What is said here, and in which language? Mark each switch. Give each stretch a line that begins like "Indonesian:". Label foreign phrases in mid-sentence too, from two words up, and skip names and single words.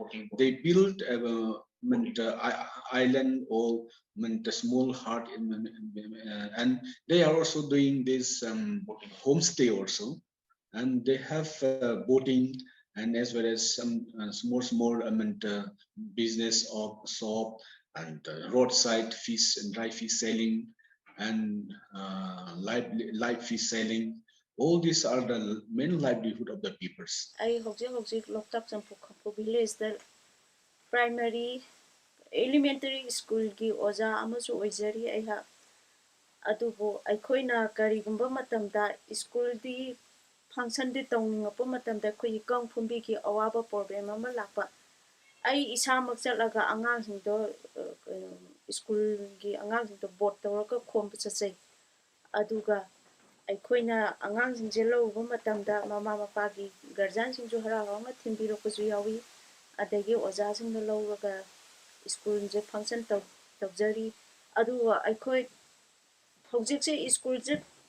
English: They built island or a small hut and they are also doing this homestay also, and they have boating and as well as some small business of shop and roadside fish and dry fish selling and live fish selling. All these are the main livelihood of the peoples.
Manipuri: I hojik Loktak Champu village the
English: primary elementary school
Manipuri: gi oja amasu oizari ai ha adubo aikoina karigumba matamda school di function di tawninga matamda khoi kang phumbi ki awaba problem ama lakpa ai isa makchalaga angang singdo school gi angang singdo board tawraka khom chachai aduga aikoina angang singje lawba matamda mama mapa gi guardian singju harawa ma thimbiro ko ju yawi adagi oja singdo lawga school je function tawjari aduga aikoi hojik se school je